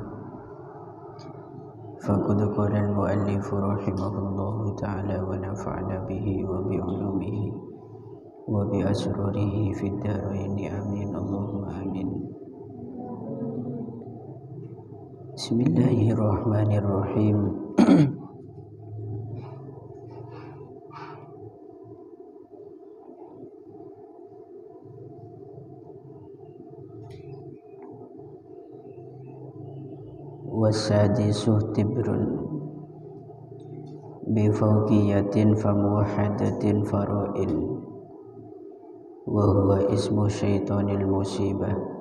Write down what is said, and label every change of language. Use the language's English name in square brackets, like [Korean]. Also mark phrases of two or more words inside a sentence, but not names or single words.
[Arabic] فقد قال المؤلف رحمه الله تعالى ونفعنا به وبعلومه وبأسراره في الدارين آمين اللهم آمين. بسم الله الرحمن الرحيم. والسادس تبر بفوقية فموحدة فراء وهو اسم شيطان المصيبة.